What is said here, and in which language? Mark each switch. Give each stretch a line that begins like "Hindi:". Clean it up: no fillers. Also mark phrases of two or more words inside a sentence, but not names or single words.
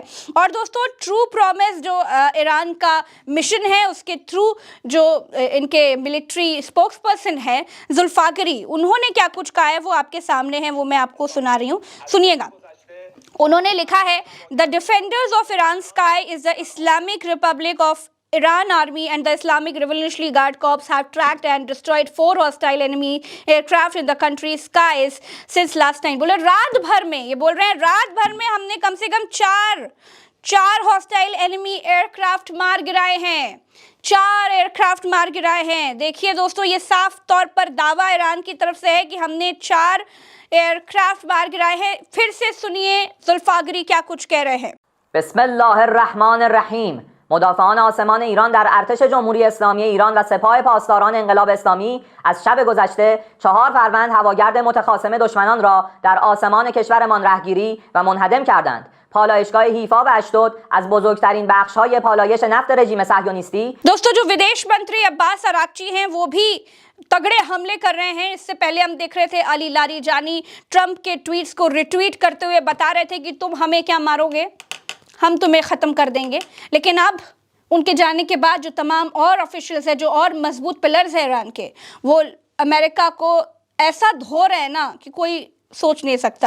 Hindi: और दोस्तों, ट्रू प्रॉमिस जो ईरान का मिशन है, उसके थ्रू जो इनके
English: military spokes person
Hindi: है जुल्फाकरी, उन्होंने क्या कुछ कहा है वो आपके सामने है, वो मैं आपको सुना रही हूँ, सुनिएगा। उन्होंने लिखा है,
English: the defenders of Iran sky is the Islamic Republic of Iran army and the Islamic Revolutionary Guard Corps have tracked and destroyed 4 hostile enemy aircraft in the country's skies since last night।
Hindi: बोले रात भर में, ये बोल रहे हैं रात भर में हमने कम से कम चार
English: hostile enemy aircraft
Hindi: मार गिराए हैं, 4 एयरक्राफ्ट मार गिराए हैं। देखिए दोस्तों, ये साफ तौर पर दावा ईरान की तरफ से है कि हमने 4 एयरक्राफ्ट मार गिराए हैं। फिर से सुनिए जुल्फाकरी क्या कुछ कह रहे हैं।
Arabic: बिस्मिल्लाहिर्रहमानिर्रहीम।
Persian: مدافعان آسمان ایران در ارتش جمهوری اسلامی ایران و سپاه پاسداران انقلاب اسلامی از شب گذشته 4 فروند هواگرد متخاصم دشمنان را در آسمان کشورمان رهگیری و منهدم کردند. پالایشگاه حیفا و اشدود از بزرگترین بخش‌های پالایش نفت رژیم صهیونیستی।
Hindi: दोस्तों, जो विदेश मंत्री अब्बास अराक्ची हैं वो भी तगड़े हमले कर रहे हैं। इससे पहले हम देख रहे थे अली लारीजानी ट्रंप के ट्वीट्स को रिट्वीट करते हुए बता रहे थे कि तुम हमें क्या मारोगे, हम तुम्हें ख़त्म कर देंगे। लेकिन अब उनके जाने के बाद जो तमाम और ऑफिशियल्स हैं, जो और मजबूत पिलर्स हैं ईरान के, वो अमेरिका को ऐसा धो रहे हैं ना कि कोई सोच नहीं सकता।